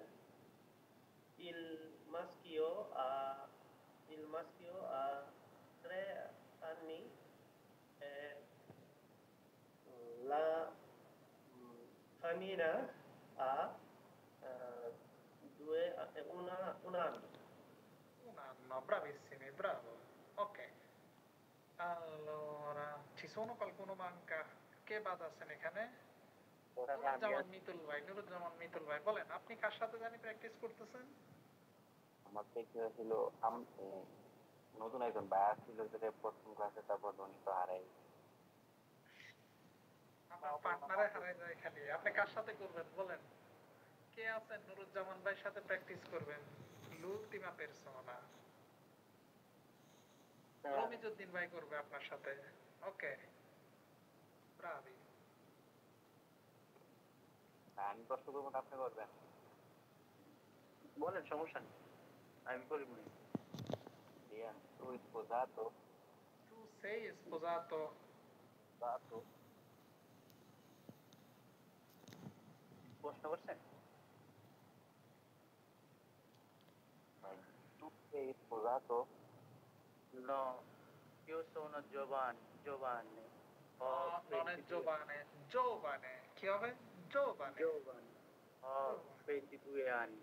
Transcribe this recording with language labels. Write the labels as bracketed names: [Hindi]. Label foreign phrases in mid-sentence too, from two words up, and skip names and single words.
[Italian] Il maschio ha 3 anni e la femmina ha un anno. Un anno, bravissimi, bravo। Ok, allora ci sono, qualcuno manca? [Bangla] কে বাদ আছেন এখানে? নুরুজ্জামান মিতুল ভাই, নুরুজ্জামান মিতুল ভাই বলেন, আপনি কার সাথে জানি প্র্যাকটিস করতেছেন? আমার প্র্যাকটিস ছিল নতুন একজন ভাইয়া ছিল, যেটা প্রথম ক্লাসে, তারপর উনি তো হারাই। আপনার পার্টনারে হারাই যায় খালি। আপনি কার সাথে করবেন বলেন? কে আছেন নুরুজ্জামান ভাইয়ের সাথে প্র্যাকটিস করবেন? [Italian] l'ultima persona। [Bangla] রমিজউদ্দিন ভাই করবে আপনার সাথে। ওকে, ব্রাভি। আমি প্রশ্ন করবো, আপনি করবেন? বলেন, সমস্যা নেই, আমি করি মনে। [Italian] Liam, tu sposato? Tu sei sposato? Sposato? [Bangla] প্রশ্ন করছেন? [Italian] Tu sei sposato? No, io sono giovane, ho non è 22 giovane, giovane, chi হবে? Giovane, giovane, ho 22 anni.